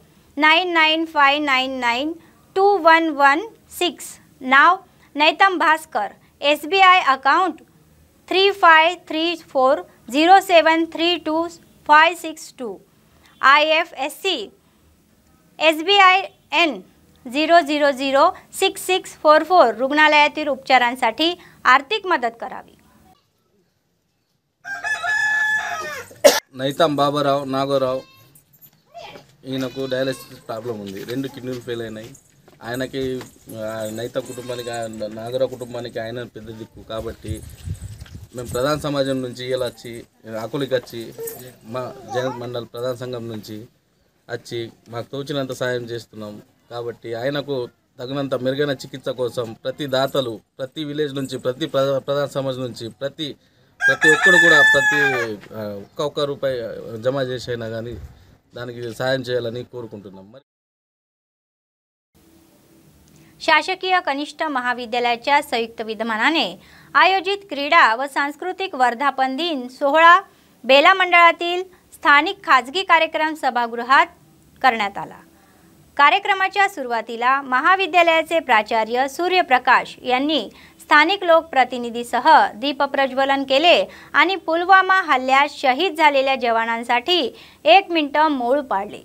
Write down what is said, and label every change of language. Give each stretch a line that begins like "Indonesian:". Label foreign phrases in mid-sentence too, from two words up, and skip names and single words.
Marathi: 9959921116 नाव नैतम भास्कर, SBI अकाउंट 353407325562, IFSC SBI N 0006644 रुग्णालयातील उपचारांसाठी आर्थिक मदत करावी।
Telugu: నైతం బాబారావు నాగోరావు ఈయనకు డయాలసిస్ ప్రాబ్లం ఉంది, 2 కిడ్నీలు ఫెయిల్ అయినాయి। ఆయనకి నైత కుటుంబానికి నాగోరావు కుటుంబానికి ఆయన పెద్ద దిక్కు కాబట్టి మేము ప్రధాన సమాజం నుంచి ఇలా వచ్చి ఆకులికి వచ్చి మా జన మండల్ ప్రధాన సంఘం నుంచి వచ్చి మాకు తోచినంత సాయం చేస్తున్నాం। కాబట్టి ఆయనకు తగినంత మెరుగైన చికిత్స కోసం ప్రతి దాతలు ప్రతి విలేజ్ నుంచి ప్రతి ప్రధాన సమాజం నుంచి ప్రతి ఒక్కరు కూడా ఒక్క రూపాయి జమ చేసైనా కానీ దానికి సాయం చేయాలని కోరుకుంటున్నాం।
Marathi: शासकीय कनिष्ठ महाविद्यालयाच्या संयुक्त विद्यमानाने आयोजित क्रीडा व सांस्कृतिक वर्धापन दिन सोहळा बेला मंडळातील स्थानिक खाजगी कार्यक्रम सभागृहात करण्यात आला। कार्यक्रमाच्या सुरुवातीला महाविद्यालयाचे प्राचार्य सूर्यप्रकाश यांनी स्थानिक लोकप्रतिनिधीसह दीप प्रज्वलन केले आणि पुलवामा हल्ल्यात शहीद झालेल्या जवानांसाठी 1 मिनिट मौन पाळले।